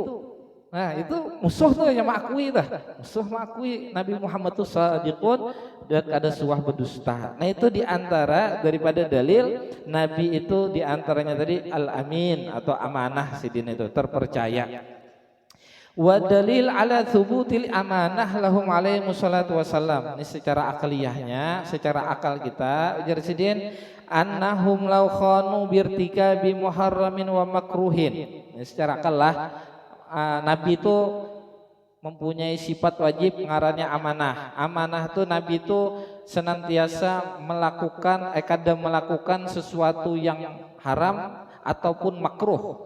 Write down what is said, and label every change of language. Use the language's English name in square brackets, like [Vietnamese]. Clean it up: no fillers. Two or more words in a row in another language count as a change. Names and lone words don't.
[Banjar] Nah, itu musuh tuh yang mengakui dah. Musuh mengakui Nabi Muhammad tuh shadiqun dan kada suah berdusta. Nah, itu diantara daripada dalil Nabi itu diantaranya tadi al-amin atau amanah sidin itu terpercaya. [Arabic] ودليل على ثبوت الأمانة لهم عليه الصلاة والسلام. [Banjar] Ini secara akaliyahnya, secara akal kita ujar sidin [Arabic] أنهم لو خانوا بارتكاب محرم ومكروه. [Banjar] Ini secara akal lah. Nabi itu mempunyai sifat wajib ngarannya amanah. Amanah itu Nabi itu senantiasa melakukan sesuatu yang haram ataupun makruh.